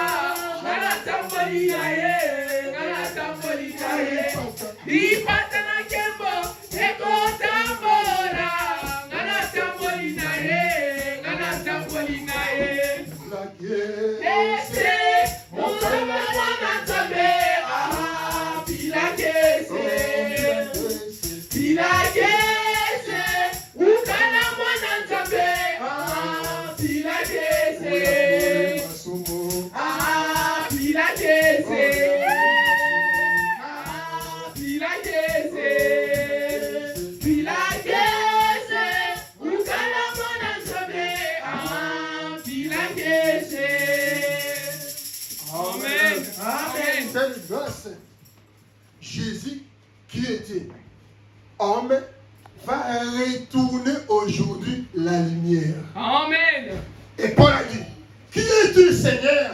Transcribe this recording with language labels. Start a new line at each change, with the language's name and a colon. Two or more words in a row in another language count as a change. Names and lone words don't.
Lingala: Ngana atamboli na ye ngana atamboli na ye. Lipata na kembo ekotambola. Ngana atamboli na ye ngana atamboli na ye.
French: la guerre.
Lingala: Kese, mutama mwana nzambe, ah, pila kese, pila kese, ukana mwana nzambe, ah, pila kese, ah, pila kese, ah, pila kese, pila kese, ukana mwana nzambe, ah, pila kese. Amen. Amen.
French: Quelle grâce. Jésus, qui était homme, va retourner aujourd'hui la lumière. Amen. Et Paul a dit, qui es-tu, Seigneur?